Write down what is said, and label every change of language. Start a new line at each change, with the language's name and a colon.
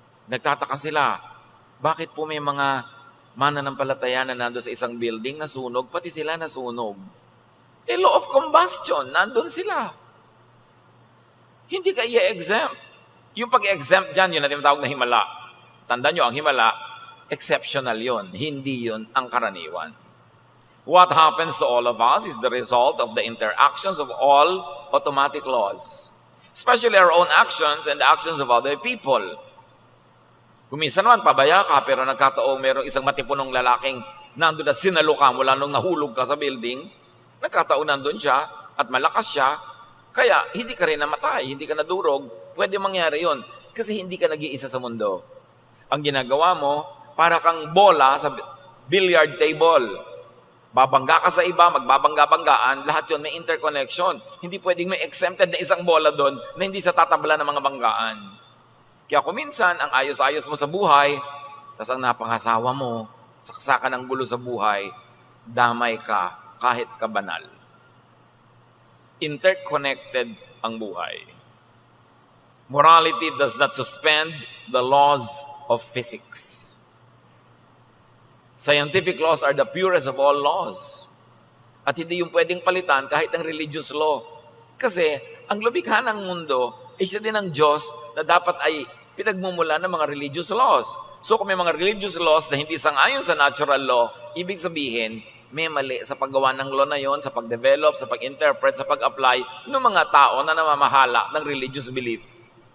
Filipino: Nagtataka sila, bakit po may mga mananampalataya na nandun sa isang building na sunog, pati sila nasunog? Law of combustion, nandun sila. Hindi ka i-exempt. Yung pag-exempt dyan, yun na tinatawag na himala. Tandaan nyo, ang himala, exceptional yon, hindi yon ang karaniwan.
English: What happens to all of us is the result of the interactions of all automatic laws, especially our own actions and the actions of other people.
Filipino: Kung minsan naman, pabaya ka, pero nagkataong mayroong isang matipunong lalaking nandun na sinalo ka mula nung nahulog ka sa building, nagkataong nandun siya at malakas siya, kaya hindi ka rin namatay, hindi ka nadurog, pwede mangyari yon kasi hindi ka nag-iisa sa mundo. Ang ginagawa mo, para kang bola sa billiard table. Babangga ka sa iba, magbabangga-banggaan, lahat yon may interconnection. Hindi pwedeng may exempted na isang bola doon na hindi sa tatabla ng mga banggaan. Kaya kung minsan, ang ayos-ayos mo sa buhay, tas ang napangasawa mo, saksakan ng gulo sa buhay, damay ka kahit ka banal. Interconnected ang buhay.
English: Morality does not suspend the laws of physics. Scientific laws are the purest of all laws.
Filipino: At hindi yung pwedeng palitan kahit ang religious law. Kasi ang lumikha ng mundo ay siya din ang Diyos na dapat ay pinagmumula ng mga religious laws. So kung may mga religious laws na hindi sang-ayon sa natural law, ibig sabihin, may mali sa paggawa ng law na yon, sa pag-develop, sa pag-interpret, sa pag-apply ng mga tao na namamahala ng religious belief.